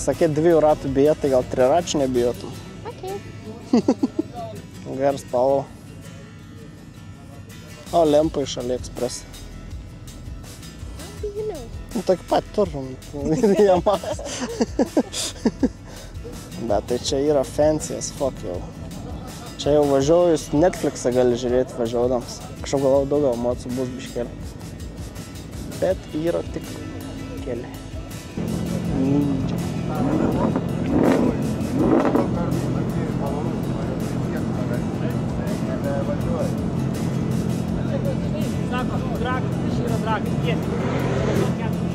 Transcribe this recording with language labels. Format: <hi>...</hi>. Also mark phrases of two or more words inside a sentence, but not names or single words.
<lt>Sakė, 2 ratų bijo, tai gal 3 račių nebijotum. Geras spalva. O lempa iš AliExpress. Nu, tokį pat turim. Jamas. Bet tai čia yra</lt> <en>fancy as fuck</en> <lt>jau. Čia jau važiuojus Netflixą gali žiūrėti važiuodams. Kažkaip galvau daugiau emocijų bus biškėlį. Bet yra tik keli. Ninja. Sako, dragas, tai yra dragas, tiesiai.</lt>